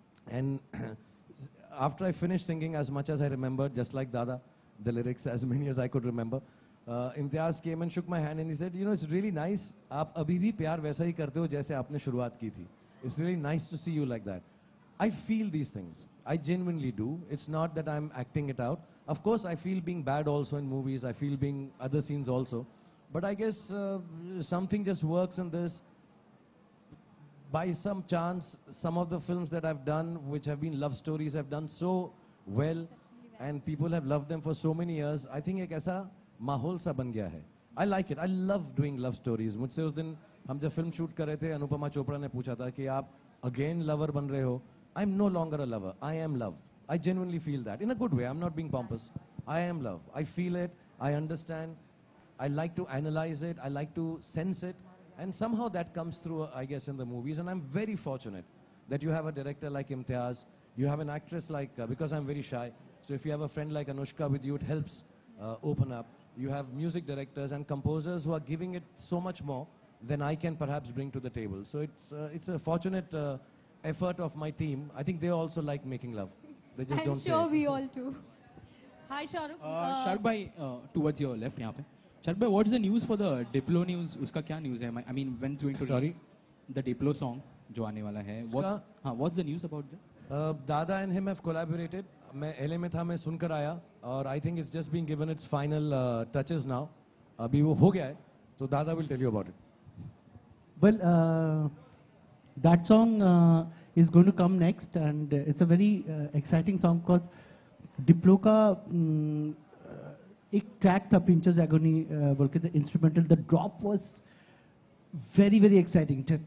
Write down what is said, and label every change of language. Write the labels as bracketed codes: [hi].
[en] And after I finish singing as much as I remember, just like Dada, the lyrics as many as I could remember, Imtiaz came and shook my hand and he said, you know, it's really nice. [hi] आप अभी भी प्यार वैसा ही करते हो जैसे आपने शुरुआत की थी. [en] It's really nice to see you like that. I feel these things. I genuinely do. It's not that I'm acting it out. Of course, I feel being bad also in movies. I feel being other scenes also. But I guess something just works in this. By some chance, some of the films that I've done, which have been love stories, have done so well, and people have loved them for so many years. I think [hi] एक ऐसा माहौल सा बन गया है. [en] I like it. I love doing love stories. [hi] मुझसे उस दिन हम जब फिल्म शूट कर रहे थे, अनुपमा चोपड़ा ने पूछा था कि आप [en] again lover [hi] बन रहे हो. [en] I'm no longer a lover. I am love. I genuinely feel that. In a good way. I'm not being pompous. I am love. I feel it. I understand. I like to analyze it. I like to sense it. And somehow that comes through, I guess, in the movies. And I'm very fortunate that you have a director like Imtiaz. You have an actress like, because I'm very shy. So if you have a friend like Anushka with you, it helps open up. You have music directors and composers who are giving it so much more than I can perhaps bring to the table. So it's a fortunate effort of my team. I think they also like making love. They just don't say it. I'm sure we all do. Hi Shahrukh. Shahrukh bhai, towards your left [hi] यहाँ पे. [en] Shahrukh bhai, what's the news for the Diplo news? [hi] उसका क्या news है? [en] I mean, when's going to Sorry? the Diplo song [hi] जो आने वाला है? [en] What's the news about that? Dada and him have collaborated. [hi] मैं LA में था, मैं सुनकर आया, [en] और I think it's just being given its final touches now. [hi] अभी वो हो गया है, तो [en] Dada will tell you about it. Well, that song is going to come next, and it's a very exciting song because Diplo का [hi] एक track था पिंचर्स agony बोल के instrumental, [en] The drop was very very exciting.